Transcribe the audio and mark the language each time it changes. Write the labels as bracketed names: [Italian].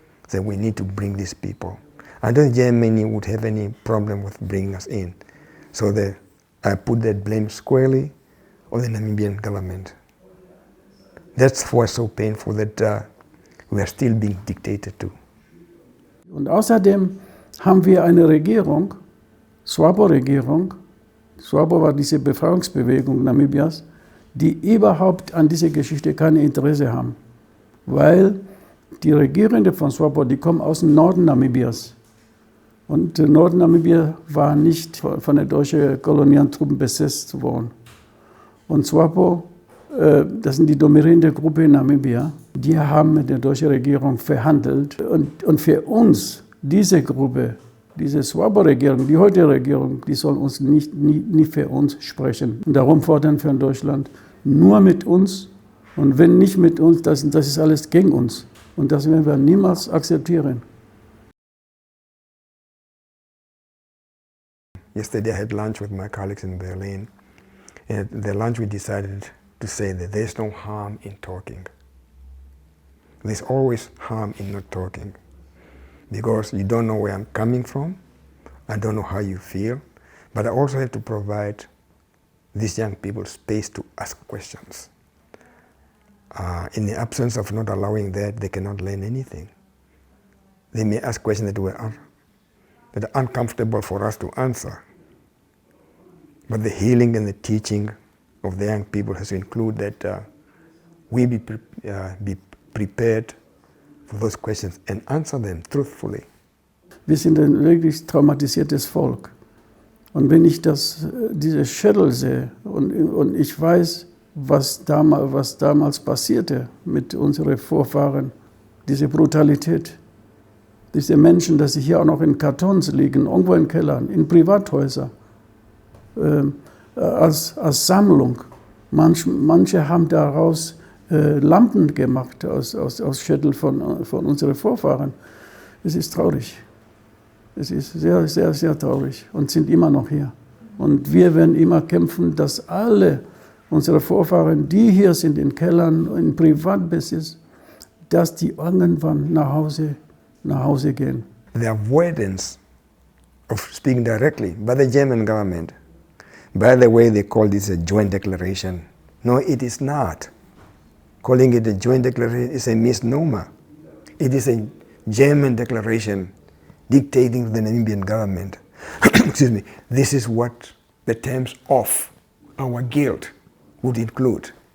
[English] That we need to bring these people. I don't think Germany would have any problem with bringing us in. So I put that blame squarely on the Namibian government. That's why it's so painful that we are still being dictated to. [German] Und außerdem haben wir eine Regierung, SWAPO-Regierung, SWAPO war diese Befreiungsbewegung Namibias, die überhaupt an dieser Geschichte kein Interesse haben. Weil die Regierenden von SWAPO, die kommen aus dem Norden Namibias. Und der Norden Namibia war nicht von den deutschen Kolonialtruppen besetzt worden. Und SWAPO, das sind die dominierende Gruppe in Namibia, die haben mit der deutschen Regierung verhandelt. Und für uns, diese Gruppe, Diese Swabo-Regierung, die heutige Regierung, die soll uns nie für uns sprechen. Und darum fordern wir in Deutschland nur mit uns. Und wenn nicht mit uns, das ist alles gegen uns. Und das werden wir niemals akzeptieren. [English] Yesterday I had lunch with my colleagues in Berlin. And at the lunch we decided to say that there's no harm in talking. There's always harm in not talking. Because you don't know where I'm coming from, I don't know how you feel, but I also have to provide these young people space to ask questions. In the absence of not allowing that, they cannot learn anything. They may ask questions that are uncomfortable for us to answer. But the healing and the teaching of the young people has to include that we be prepared for those questions and answer them truthfully. [German] Wir sind ein wirklich traumatisiertes Volk. Und wenn ich diese Schädel sehe und ich weiß, was damals passierte mit unseren Vorfahren, diese Brutalität, diese Menschen, dass sie hier auch noch in Kartons liegen, irgendwo in Kellern, in Privathäusern, als Sammlung. Manche haben daraus Lampen gemacht aus Schädel von unseren Vorfahren. Es ist traurig. Es ist sehr, sehr, sehr traurig und sind immer noch hier. Und wir werden immer kämpfen, dass alle unsere Vorfahren, die hier sind in Kellern, in Privatbesitz, dass die irgendwann nach Hause gehen. [English] The avoidance of speaking directly by the German government, by the way they call this a joint declaration. No, it is not. Calling it a joint declaration is a misnomer. It is a German declaration dictating to the Namibian government, excuse me, this is what the terms of our guilt would include.